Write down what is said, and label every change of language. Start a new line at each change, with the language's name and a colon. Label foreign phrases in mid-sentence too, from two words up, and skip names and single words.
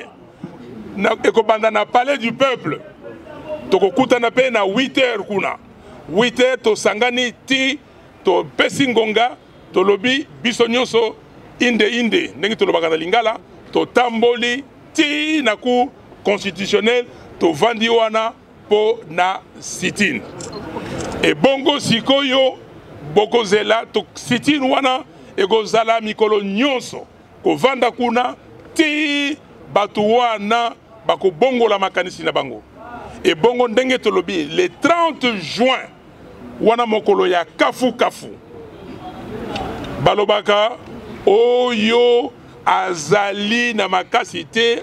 Lingala: Et ko banda na palais du peuple. Toko kutana pe na 8 heures kuna. 8 heures to sangani ti to pesi ngonga to lobi biso nyonso inde ndenge to lobaka na lingala to tamboli ti na cour constitutionnelle to vandi wana po na sit-in. Et bongo sikoyo bokozela to sit-in wana ekozala mikolo nyonso ko vanda kuna ti batu wana bako bongo la makanisi na bango. Et bongo ndenge to lobi le 30 juin wana mokolo ya kafu balobaka oyo azali na makasi te